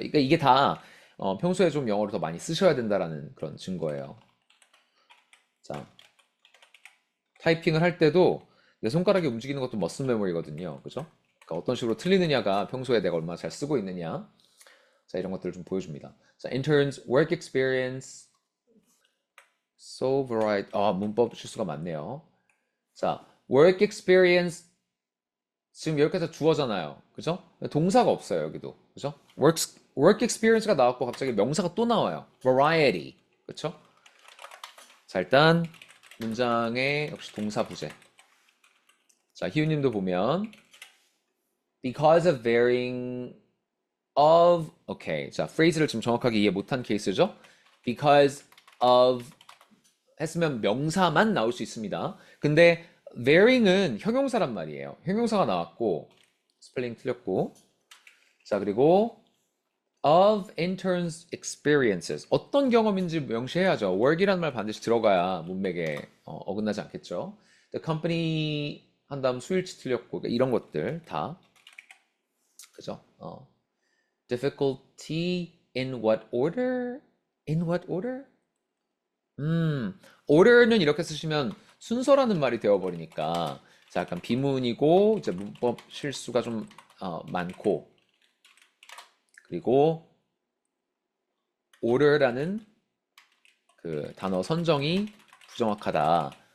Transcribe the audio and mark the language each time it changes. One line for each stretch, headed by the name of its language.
Korean: 이게 다 평소에 좀 영어를 더 많이 쓰셔야 된다라는 그런 증거예요. 자, 타이핑을 할 때도 내 손가락이 움직이는 것도 머슬 메모리거든요. 그죠? 그러니까 어떤 식으로 틀리느냐가 평소에 내가 얼마나 잘 쓰고 있느냐. 자, 이런 것들을 좀 보여줍니다.
English: 자, interns, work experience, so variety.
Korean: 문법 실수가 많네요. 자,
English: work experience.
Korean: 지금 이렇게 해서 주어잖아요. 그죠? 동사가 없어요, 여기도. 그죠?
English: work experience
Korean: 가 나왔고 갑자기 명사가 또 나와요. variety. 그쵸? 자, 일단 문장의 역시 동사 부재. 자, 희우님도 보면
English: because of varying of
Korean: 오케이. 자, phrase를 지금 정확하게 이해 못한 케이스죠?
English: because of
Korean: 했으면 명사만 나올 수 있습니다. 근데 varying은 형용사란 말이에요. 형용사가 나왔고 스펠링 틀렸고 자, 그리고
English: of interns experiences
Korean: 어떤 경험인지 명시해야죠. work이라는 말 반드시 들어가야 문맥에 어긋나지 않겠죠.
English: the company
Korean: 한 다음 수일치 틀렸고 그러니까 이런 것들 다 그죠?
English: difficulty in what order? in what order?
Korean: order는 이렇게 쓰시면 순서라는 말이 되어버리니까 자, 약간 비문이고 이제 문법 실수가 좀 많고 그리고 order라는 그 단어 선정이 부정확하다.